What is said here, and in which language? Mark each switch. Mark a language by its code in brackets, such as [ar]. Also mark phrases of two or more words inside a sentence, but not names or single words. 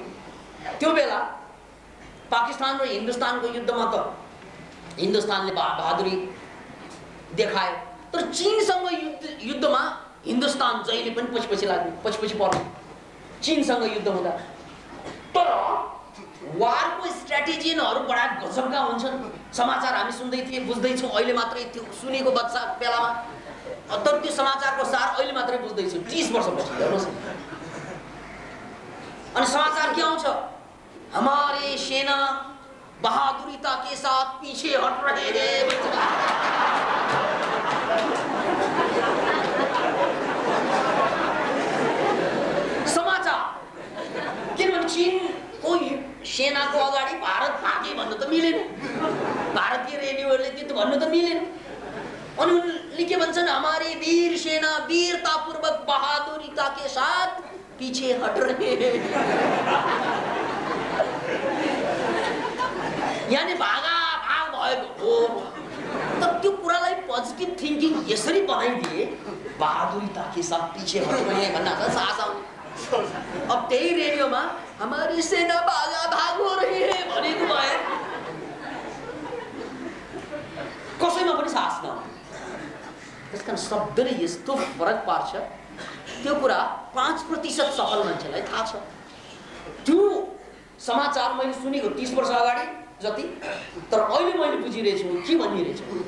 [ne] त्यो बेला पाकिस्तान र हिन्दुस्तानको युद्धमा त हिन्दुस्तानले बहादुरी देखायो तर चीनसँग युद्धमा हिन्दुस्तान जहिले पनि पछि पछि पर्छ चीनसँग युद्ध हुँदा तर वारको स्ट्र्याटेजीहरू बडा गजबका हुन्छन् समाचार हामी सुन्दै थिए बुझ्दै छौं अहिले मात्रै त्यो सुनेको बच्चा बेलामा तर त्यो समाचारको सार अहिले मात्रै बुझ्दै छु 30 वर्षपछि हेर्नुस् अनि समाचार के आउँछ [hi] हमारे सेना बहादुरीता के साथ पीछे हट रहे [ne] रे समाचार किनभने चीनको सेनाको अगाडि भारत भागे भन्नु त मिलेन भारतीय रेडियोहरूले त्यो भन्नु त मिलेन अनि उनले के भन्छन् [hi] हमारी वीर सेना वीरतापूर्वक बहादुरीता के साथ पीछे हट रहे [ne] यानी भाग भएको हो तर त्यो कुरालाई [en] positive thinking [ne] यसरी बनाइदिए [hi] बहादुरीता के साथ पीछे हट रहे [ne] भन्ना त साहस आउने अब त्यही रेडियोमा [hi] हमारी सेना भाग हो रही है [ne] भनेको भए कसैमा पनि साहस नहुने त्यसकारण शब्दले यस्तो फरक पार्छ त्यो कुरा 5% सफल मान्छेलाई थाहा छ त्यो समाचार मैले सुनेको 30 वर्ष अगाडि जति तर अहिले मैले बुझिरहेछु के भनिरहेछु